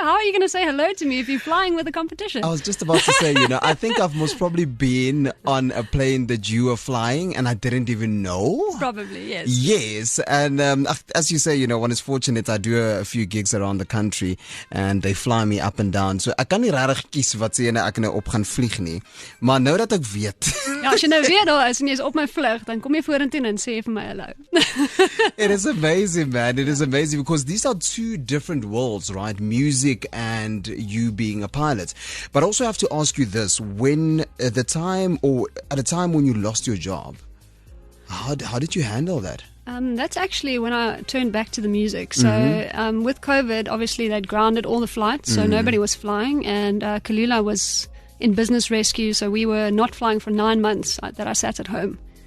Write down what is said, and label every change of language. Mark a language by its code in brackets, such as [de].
[en] How are you going to say hello to me if you're flying with the competition? I was just about to say, I think I've most probably been on a plane that you were flying, and I didn't even know. Probably, yes. Yes, and as you say, one is fortunate. I do a few gigs around the country, and they fly me up and down. [af] So ek kan nie regtig kies wat sê ek nou op gaan vlieg nie. Maar nou dat ek weet. Ja, as jy nou weer daar is en jy is op my vlug, dan kom jy vorentoe en sê vir my hallo. [en] It is amazing, man. It is amazing because these are two different worlds, right? Music and you being a pilot. But I also have to ask you this: at a time when you lost your job, how did you handle that? That's actually when I turned back to the music. So with COVID, obviously they'd grounded all the flights, so nobody was flying, and Kalula was in business rescue, so we were not flying for 9 months that I sat at home.